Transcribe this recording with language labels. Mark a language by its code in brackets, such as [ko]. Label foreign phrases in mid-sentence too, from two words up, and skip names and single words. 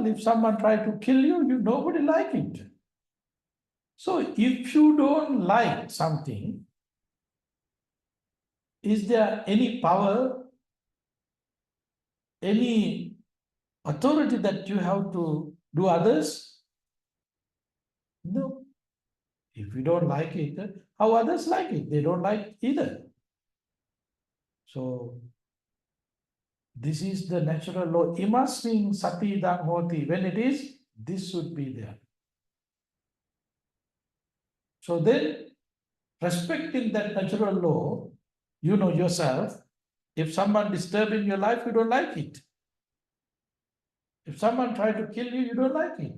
[en] If someone try to kill you, nobody like it. So if you don't like something, is there any power, any authority that you have to do others? No. If you don't like it, how others like it? They don't like either. So this is the natural law. [pi] Imasmin sati dang hoti. [en] When it is, this should be there. So then, respecting that natural law, you know yourself. If someone disturbing your life, you don't like it. If someone try to kill you, you don't like it.